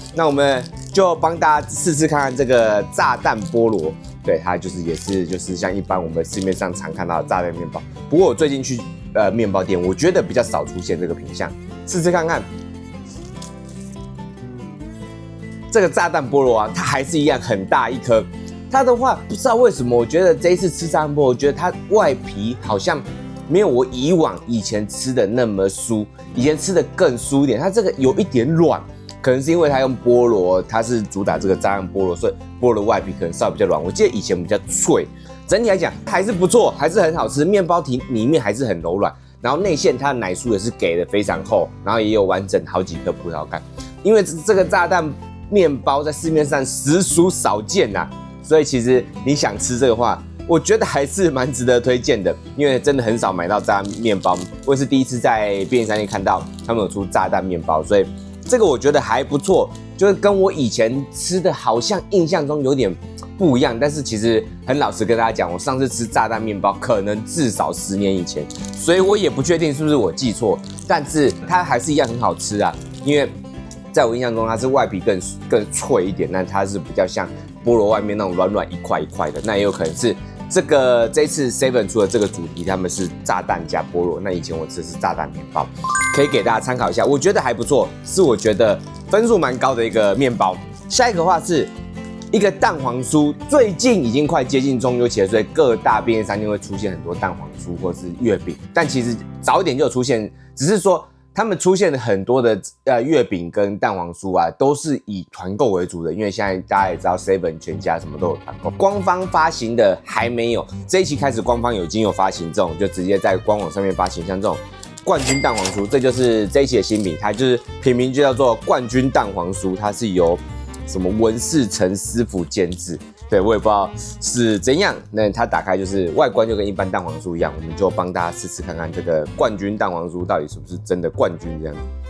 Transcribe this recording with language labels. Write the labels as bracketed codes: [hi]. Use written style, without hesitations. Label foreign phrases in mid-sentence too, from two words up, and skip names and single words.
[zh] 那我們就幫大家試試看看這個炸蛋菠蘿。對，它就是像一般我們市面上常看到的炸蛋麵包。不過我最近去麵包店，我覺得比較少出現這個品項，試試看看。這個炸蛋菠蘿啊，它還是一樣很大一顆。它的話不知道為什麼，我覺得這一次吃炸蛋菠蘿，我覺得它外皮好像沒有我以前吃的那麼酥，以前吃的更酥一點。它這個有一點軟。可能是因為它用菠蘿，它是主打這個炸蛋菠蘿，所以菠蘿外皮可能稍微比較軟。我記得以前比較脆，整體來講還是不錯，還是很好吃。麵包體裡面還是很柔軟，然後內餡它的奶酥也是給的非常厚，然後也有完整好幾顆葡萄乾。因為這個炸蛋麵包在市面上實屬少見吶，所以其實你想吃這個話，我覺得還是蠻值得推薦的，因為真的很少買到炸蛋麵包。我也是第一次在便利商店看到他們有出炸蛋麵包，所以這個我覺得還不錯，就是跟我以前吃的好像印象中有點不一樣。但是其實很老實跟大家講，我上次吃炸蛋麵包可能至少10年以前，所以我也不確定是不是我記錯，但是它還是一樣很好吃啊。因為在我印象中它是外皮更脆一點，那它是比較像菠蘿外面那種軟軟一塊一塊的，那也有可能是這一次 Seven 出的這個主題，他們是炸蛋加菠蘿。那以前我吃的是炸蛋麵包，可以給大家參考一下，我覺得還不錯，是我覺得分數蠻高的一個麵包。下一個的話是一個蛋黃酥，最近已經快接近中秋節了，所以各大便利商店會出現很多蛋黄酥或是月餅，但其實早一點就有出現，只是說他們出現了很多的月餅跟蛋黃酥啊，都是以團購為主的，因為現在大家也知道 Seven 全家什麼都有團購，官方發行的還沒有。這一期開始官方已經有發行這種，就直接在官網上面發行，像這種冠軍蛋黃酥，這就是這一期的新品，它就是品名就叫做冠軍蛋黃酥，它是由什麼文世成師傅監製。對，我也不知道是怎樣，那它打開就是外觀就跟一般蛋黃酥一樣，我們就幫大家試試看看這個冠軍蛋黃酥到底是不是真的冠軍這樣。